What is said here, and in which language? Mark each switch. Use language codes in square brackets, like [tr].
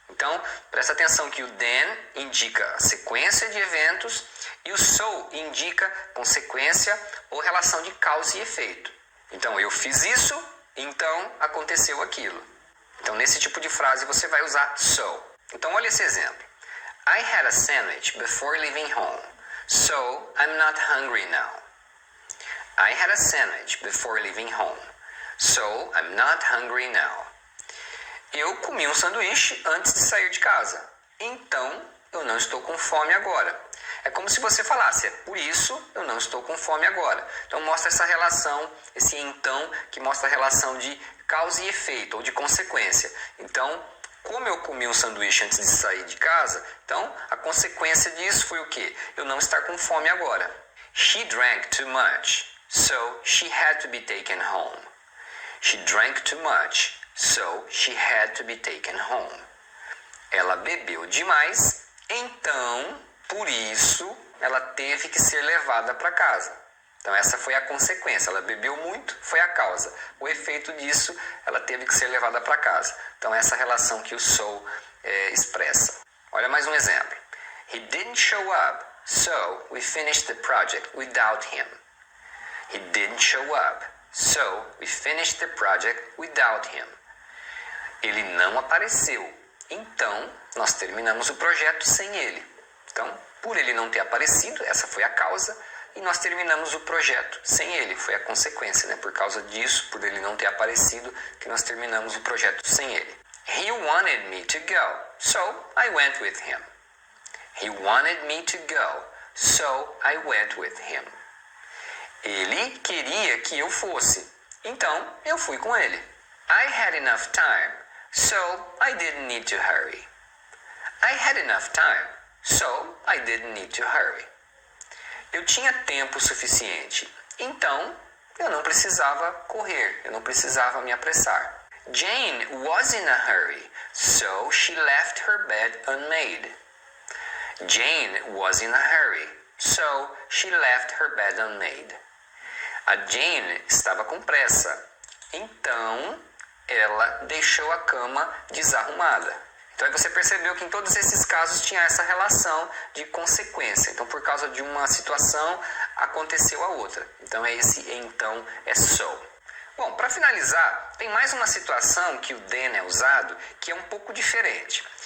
[pt] Então, presta atenção que o then indica a sequência de eventos e o so indica consequência ou relação de causa e efeito. Então, eu fiz isso, então aconteceu aquilo. Então, nesse tipo de frase você vai usar so. Então, olha esse exemplo. [en] I had a sandwich before leaving home, so I'm not hungry now. I had a sandwich before leaving home, so I'm not hungry now. [pt] Eu comi um sanduíche antes de sair de casa, então eu não estou com fome agora. É como se você falasse, é por isso eu não estou com fome agora. Então mostra essa relação, esse então, que mostra a relação de causa e efeito, ou de consequência. Então, como eu comi um sanduíche antes de sair de casa, então a consequência disso foi o quê? Eu não estar com fome agora. [en] She drank too much, so she had to be taken home. She drank too much, so she had to be taken home. [pt] Ela bebeu demais, então, por isso, ela teve que ser levada para casa. Então essa foi a consequência, ela bebeu muito, foi a causa. O efeito disso, ela teve que ser levada para casa. Então essa relação que o so expressa. Olha mais um exemplo. [en] He didn't show up, so we finished the project without him. He didn't show up, so we finished the project without him. [pt] Ele não apareceu, então nós terminamos o projeto sem ele. Então, por ele não ter aparecido, essa foi a causa, e nós terminamos o projeto sem ele, foi a consequência, né? Por causa disso, por ele não ter aparecido, que nós terminamos o projeto sem ele. [en] He wanted me to go, so I went with him. He wanted me to go, so I went with him. [pt] Ele queria que eu fosse, então eu fui com ele. [en] I had enough time, so I didn't need to hurry. I had enough time, so I didn't need to hurry. [pt] Eu tinha tempo suficiente, então eu não precisava correr, eu não precisava me apressar. [en] Jane was in a hurry, so she left her bed unmade. Jane was in a hurry, so she left her bed unmade. [pt] A Jane estava com pressa, então ela deixou a cama desarrumada. Então aí você percebeu que em todos esses casos tinha essa relação de consequência. Então por causa de uma situação aconteceu a outra. Então então é so. Bom, para finalizar, tem mais uma situação que o then é usado que é um pouco diferente.